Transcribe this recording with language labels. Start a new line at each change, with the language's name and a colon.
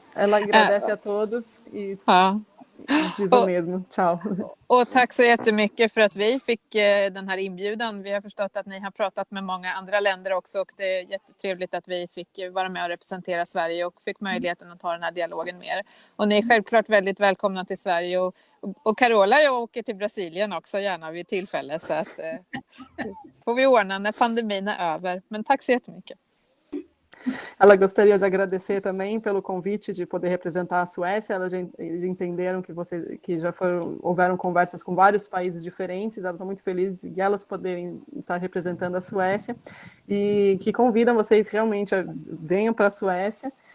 Portuguese: Ela agradece a todos e diz o mesmo. Ciao.
Swedish: Och tack så jättemycket för att vi fick den här inbjudan. Vi har förstått att ni har pratat med många andra länder också, och det är jättetrevligt att vi fick vara med och representera Sverige och fick möjligheten att ha den här dialogen med er. Och ni är självklart väldigt välkomna till Sverige, och Carola och jag åker till Brasilien också gärna vid tillfälle, så att får vi ordna när pandemin är över. Men tack så jättemycket.
Portuguese: Ela gostaria de agradecer também pelo convite de poder representar a Suécia. Elas já entenderam que já houveram conversas com vários países diferentes. Elas estão muito felizes de elas poderem estar representando a Suécia, e que convidam vocês realmente venham para a Suécia.